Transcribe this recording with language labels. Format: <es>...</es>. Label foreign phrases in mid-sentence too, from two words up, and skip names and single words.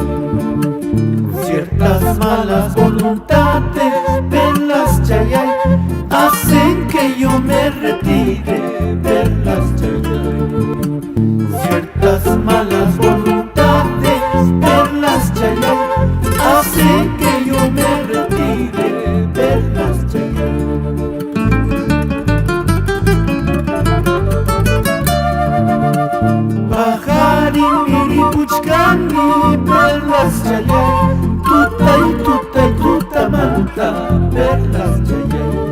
<es>Ciertas malas voluntades, perlas Chayay, hacen que yo me retire, perlas Chayay. Ciertas malas voluntades, perlas Chayay, hacen que yo me retire, perlas Chayay.</es> <qu>Pajarin miripuchkani, perlas Chayay, tutay tutay tutamanta, perlas Chayay.</qu>